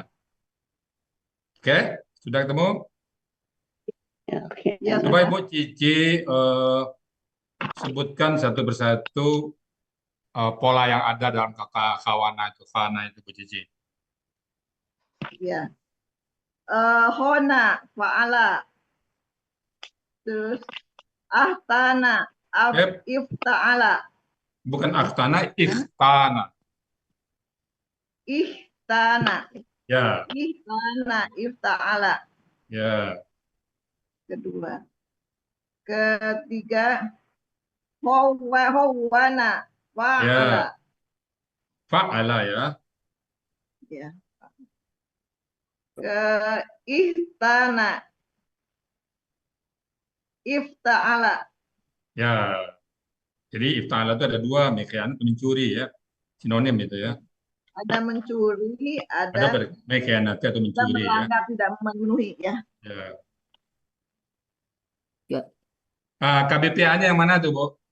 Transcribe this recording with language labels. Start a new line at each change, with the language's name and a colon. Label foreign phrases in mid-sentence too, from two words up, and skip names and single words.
Indonesian: Oke, sudah ketemu? Ya, Ya, Coba sudah. Ibu Cici sebutkan satu persatu pola yang ada dalam kata kawana itu, khana itu Bu Cici. Ya. Hona, fa'ala. Terus ahtana, Yep. ifta'ala. Bukan akhtana, ikhtana. Ihtana. Ya,
Arabic: Ihtana, ifta'ala.
Indonesian: ya. Kedua. Ketiga. Hawana, fa'ala. Fa'ala ya. Ya. Ihtana. Ifta'ala. Ya. Jadi ifta'ala itu ada dua, mekhianat mencuri ya. Sinonim itu ya. Ada mencuri, Ada ada mekhianat atau mencuri ya. melanggar, tidak memenuhi ya. Ya. Ya. KBPA-nya yang mana tuh, Bu?